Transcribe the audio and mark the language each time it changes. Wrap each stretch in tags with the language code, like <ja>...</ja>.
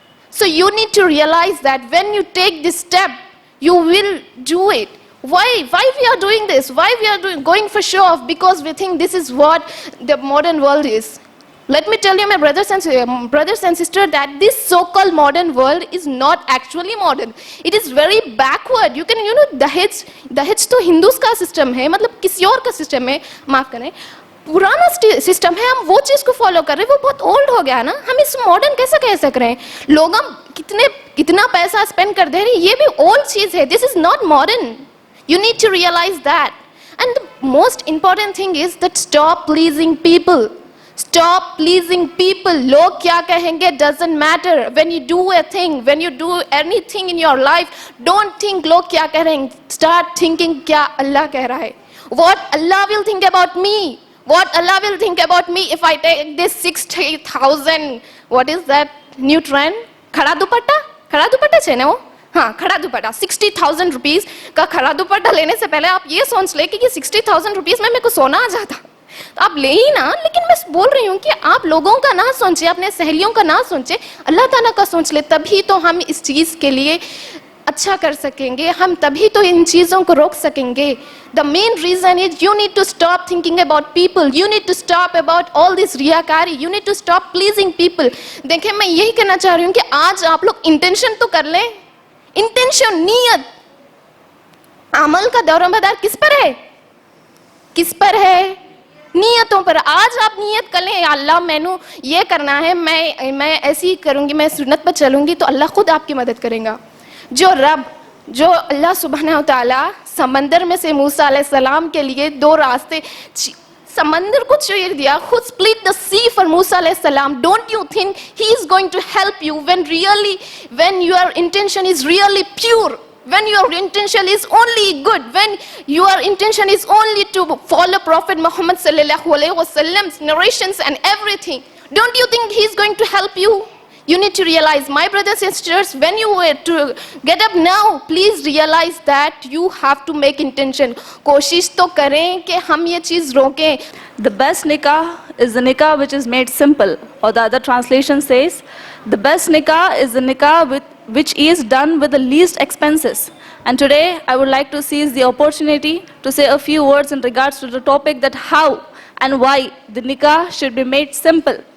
<en>So you need to realize that when you take this step, you will do it. Why we are doing this? Why we are going for show off? Because we think this is what the modern world is. Let me tell you, my brothers and sisters, that this so-called modern world is not actually modern. It is very backward. You can,</en> <hi>दहेज तो Hindus का system है, मतलब किसी और का system है, माफ करें, पुराना सिस्टम है. हम वो चीज को फॉलो कर रहे हैं, वो बहुत ओल्ड हो गया ना. हम इस मॉडर्न कैसे कह सक रहे हैं? लोग हम कितना पैसा स्पेंड कर दे रहे हैं, ये भी ओल्ड चीज है.</hi> <en>This is not modern. You need to realise that. And the most important thing is that stop pleasing people. Stop pleasing people.</en> <hi>लोग क्या कहेंगे</hi> <en>doesn't matter. When you do a thing, when you do anything in your life, don't think</en> <hi>लोग क्या कह रहे हैं.</hi> <en>Start thinking</en> <hi>क्या अल्लाह कह रहा है.</hi> <en>What Allah will think about me. What Allah will think about me if I take this 60,000, what is that new trend?</en> <hi>खड़ा दुपट्टा है ना वो? हाँ, खड़ा दुपट्टा. 60,000 रुपीज़ का खड़ा दुपट्टा लेने से पहले आप ये सोच ले कि 60,000 रुपीज़ में मेरे को सोना आ जाता, तो आप ले ही ना. लेकिन मैं बोल रही हूँ कि आप लोगों का ना सोचे, अपने सहेलियों का ना सोचे, अल्लाह ताला का सोच ले. तभी तो हम इस चीज़ के लिए अच्छा कर सकेंगे, हम तभी तो इन चीज़ों को रोक सकेंगे.</hi> <en>The main reason is you need to stop thinking about people, you need to stop about all this रियाकारी, you need to stop pleasing people.</en> <hi>देखिए, मैं यही कहना चाह रही हूँ कि आज आप लोग इंटेंशन तो कर लें. इंटेंशन, नीयत. अमल का दौरोमदार किस पर है? किस पर है? नीयतों पर. आज आप नीयत कर लें, अल्लाह मैनू ये करना है, मैं ऐसी करूँगी, मैं सुन्नत पर चलूँगी, तो अल्लाह खुद आपकी मदद करेगा. जो अल्लाह सुब्हानहू तआला समंदर में से मूसा अलैहिस्सलाम के लिए 2 रास्ते, समंदर को चीर दिया, खुद</hi> <en>split the sea for</en> <hi>मूसा अलैहिस्सलाम.</hi> <en>Don't you think he is going to help you when your intention is really pure, when your intention is only good, when your intention is only to follow Prophet Muhammad sallallahu alaihi wasallam's narrations and everything? Don't you think he is going to help you? You need to realize, my brothers and sisters, when you were to get up now, please realize that you have to make intention.</en> <hi>कोशिश तो करें कि हम ये चीज़ रोकें.</hi> <en>The best nikah is the nikah which is made simple, or the other translation says, the best nikah is the nikah which is done with the least expenses. And today I would like to seize the opportunity to say a few words in regards to the topic that how and why the nikah should be made simple.</en>